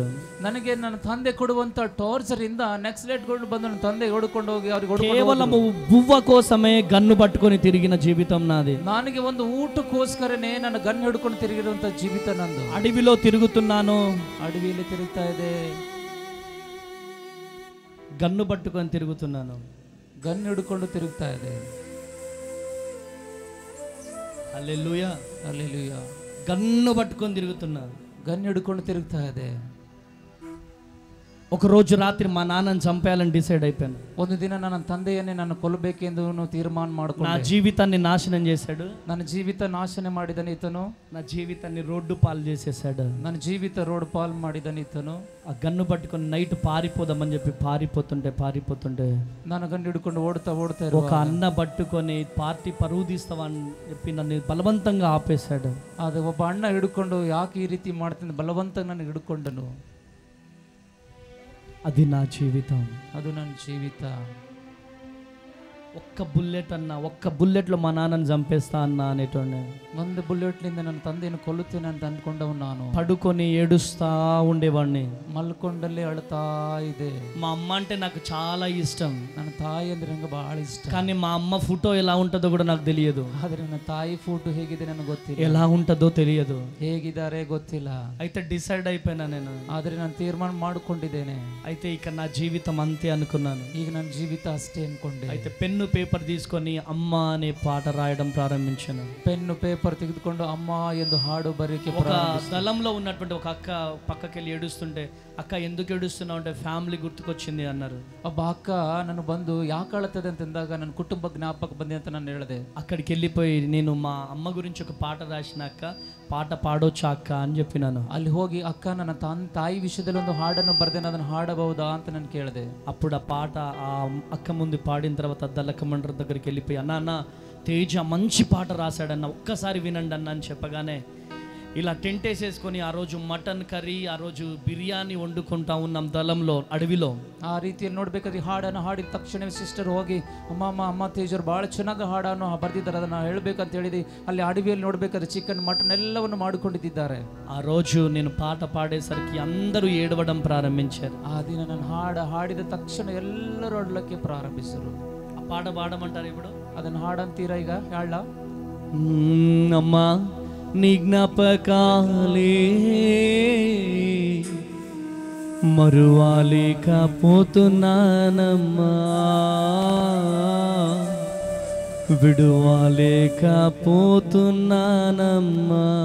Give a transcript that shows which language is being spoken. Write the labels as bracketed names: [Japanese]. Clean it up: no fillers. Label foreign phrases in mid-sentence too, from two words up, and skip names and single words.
[Kannada] ನನಗೆ ನನ್ನ ತಂದೆ ಕೊಡುವಂತ ಟಾರ್ಚರ್ ಇಂದ ನಕ್ಸಲೈಟ್ಗಳು ಬಂದು ನನ್ನ ತಂದೆ ಹೊಡ್ಕೊಂಡು ಹೋಗಿ ಅವ್ರಿಗೆ [Telugu] కేవలం బువ్వ కోసమే గన్ను పట్టుకొని తిరిగిన జీవితం నాది. [Kannada] ನನಗೆ ಒಂದು ಊಟಕ್ಕೋಸ್ಕರನೇ ನನ್ನ ಗನ್ ಹಿಡ್ಕೊಂಡು ತಿರುಗಿರುವಂತ ಜೀವಿತ ನಂದು. [Telugu] అడవిలో తిరుగుతున్నాను, [Kannada] ಅಡವಿಯಲ್ಲಿ ತಿರುಗ್ತಾ ಇದೆ, [Telugu] గన్ను పట్టుకొని తిరుగుతున్నాను, [Kannada] ಗನ್ ಹಿಡ್ಕೊಂಡು ತಿರುಗ್ತಾ ಇದೆ. [Telugu] హల్లెలూయా హల్లెలూయా. గన్ను పట్టుకొని తిరుగుతున్నా, [Kannada] గన్ ಹಿಡ್ಕೊಂಡು తిరుగుతా ಇದೆ. [Telugu] ఒక రోజు రాత్రి మా నాన్నని చంపేయాలని డిసైడ్ అయిపోయాను. [Kannada] ಒಂದು ದಿನ ನನ್ನ ತಂದೆಯನ್ನೇ ನಾನು ಕೊಲ್ಲಬೇಕೆಂದು ತೀರ್ಮಾನ ಮಾಡಿಕೊಂಡೆ. [Telugu] నా జీవితాన్ని నాశనం చేశాడు, [Kannada] ನನ್ನ ಜೀವಿತ ನಾಶನ ಮಾಡಿದನು ఈತನು. [Telugu] నా జీవితాన్ని రోడ్డు పాలు చేసేసాడు, [Kannada] ನನ್ನ ಜೀವಿತ ರೋಡ್ ಪಾಲ್ ಮಾಡಿದನು ಈತನು. [Telugu] ఆ గన్ను పట్టుకొని నైట్ పారిపోదామని చెప్పి పారిపోతుంటే [Kannada] ನಾನು ಗನ್ ಹಿಡ್ಕೊಂಡು ಓಡ್ತಾ [Telugu] ఒక అన్న పట్టుకొని పార్టీ పరువు తీస్తావని చెప్పి నన్ను బలవంతంగా ఆపేశాడు. [Kannada] ಅದು ಒಬ್ಬ ಅಣ್ಣ ಹಿಡ್ಕೊಂಡು ಯಾಕೆ ಈ ರೀತಿ ಮಾಡ್ತೀನಿ ಬಲವಂತ ನಾನು ಹಿಡ್ಕೊಂಡನು. [Telugu] అది నా జీవితం, [Kannada] ಅದು ನನ್ನ ಜೀವಿತ. [Telugu] ఒక్క బుల్లెట్ అన్న, ఒక్క బుల్లెట్లో మా నాన్నని చంపేస్తా అన్న అనేటోనే. [Kannada] ಒಂದು ಬುಲೆಟ್ಲಿಂದ ನನ್ನ ತಂದೆಯನ್ನು ಕೊಲ್ಲುತ್ತೇನೆ ಅಂತ ಅಂದ್ಕೊಂಡವು. ನಾನು [Telugu] పడుకొని ఏడుస్తా ఉండేవాడిని, [Kannada] ಮಲ್ಕೊಂಡಲ್ಲೇ ಅಳ್ತಾ ಇದೆ. [Telugu] మా అమ్మ అంటే నాకు చాలా ఇష్టం, [Kannada] ನನ್ನ ತಾಯಿ ಅಂದ್ರೆ ನಂಗೆ ಬಹಳ ಇಷ್ಟ. [Telugu] కానీ మా అమ్మ ఫోటో ఎలా ఉంటుందో కూడా నాకు తెలియదు, [Kannada] ಆದ್ರೆ ನನ್ನ ತಾಯಿ ಫೋಟೋ ಹೇಗಿದೆ ನನಗೆ ಗೊತ್ತಿಲ್ಲ, [Telugu] ఎలా ఉంటుందో తెలియదు. [Kannada] ಹೇಗಿದ್ದಾರೆ ಗೊತ್ತಿಲ್ಲ. [Telugu] అయితే డిసైడ్ అయిపోయినా నేను, [Kannada] ಆದ್ರೆ ನಾನು ತೀರ್ಮಾನ ಮಾಡಿಕೊಂಡಿದ್ದೇನೆ. [Telugu] అయితే ఇక నా జీవితం అంతే అనుకున్నాను. [Kannada] ಈಗ ನನ್ನ ಜೀವಿತ ಅಷ್ಟೇ ಅನ್ಕೊಂಡೆ. [Telugu] అయితే పెన్ను పేపర్ తీసుకొని అమ్మ అనే పాట రాయడం ప్రారంభించాను. [Kannada] ಪೆನ್ನು ಪೇಪರ್ ತೆಗೆದುಕೊಂಡು ಅಮ್ಮ ಎಂದು ಹಾಡು ಬರೆಯಕ್ಕೆ [Telugu] ఒక స్థలంలో ఉన్నటువంటి ఒక అక్క పక్కకెళ్ళి ఏడుస్తుంటే, అక్క ఎందుకు ఏడుస్తున్నావు అంటే ఫ్యామిలీ గుర్తుకొచ్చింది అన్నారు. [Kannada] ಒಬ್ಬ ಅಕ್ಕ ನಾನು ಬಂದು ಯಾಕೆ ಅಳ್ತದೆ ಅಂತಂದಾಗ ನನ್ನ ಕುಟುಂಬ ಜ್ಞಾಪಕ ಬಂದಿ ಅಂತ ನಾನು ಹೇಳಿದೆ. [Telugu] అక్కడికి వెళ్ళిపోయి నేను మా అమ్మ గురించి ఒక పాట రాసిన అక్క, పాట పాడొచ్చా అక్క అని చెప్పినాను. [Kannada] ಅಲ್ಲಿ ಹೋಗಿ ಅಕ್ಕ ನನ್ನ ತಾಯಿ ವಿಷಯದಲ್ಲಿ ಒಂದು ಹಾಡನ್ನು ಬರೆದೇನೆ, ಅದನ್ನು ಹಾಡಬಹುದಾ ಅಂತ ನಾನು ಕೇಳಿದೆ. [Telugu] అప్పుడు ఆ పాట ఆ అక్క ముందు పాడిన తర్వాత దళక మండర దగ్గరికి వెళ్ళిపోయి, అన్న తేజ మంచి పాట రాశాడన్న, ఒక్కసారి వినండి అన్న అని చెప్పగానే ఇలా టెంట్ వేసేసుకొని ఆ రోజు మటన్ కర్రీ, ఆ రోజు బిర్యానీ వండుకుంటా ఉన్నాం దళంలో, అడవిలో. [Kannada] ಆ ರೀತಿಯಲ್ಲಿ ನೋಡ್ಬೇಕಾದ್ರೆ ಹಾಡನ್ನು ಹಾಡಿದ ತಕ್ಷಣ ಸಿಸ್ಟರ್ ಹೋಗಿ ಅಮ್ಮ ತೇಜರು ಭಾಳ ಚೆನ್ನಾಗಿ ಹಾಡನ್ನು ಬರ್ದಿದ್ದಾರೆ, ಅದನ್ನು ಹೇಳ್ಬೇಕಂತ ಹೇಳಿದಿ. ಅಲ್ಲಿ ಅಡವಿಯಲ್ಲಿ ನೋಡ್ಬೇಕಾದ್ರೆ ಚಿಕನ್ ಮಟನ್ ಎಲ್ಲವನ್ನು ಮಾಡಿಕೊಂಡಿದ್ದಾರೆ. [Telugu] ఆ రోజు నేను పాట పాడేసరికి అందరూ ఏడవడం ప్రారంభించారు. [Kannada] ಆ ದಿನ ನಾನು ಹಾಡಿದ ತಕ್ಷಣ ಎಲ್ಲರೂ ಅಡ್ಲಕ್ಕೆ ಪ್ರಾರಂಭಿಸರು. [Telugu] ఆ పాట పాడమంటారు ఇప్పుడు? [Kannada] ಅದನ್ನು ಹಾಡಂತೀರಾ ಈಗ? ಹೇಳ. [Telugu] అమ్మా నీ జ్ఞాపకాలే మరువాలేకపోతున్నానమ్మా, విడువాలేకపోతున్నానమ్మా.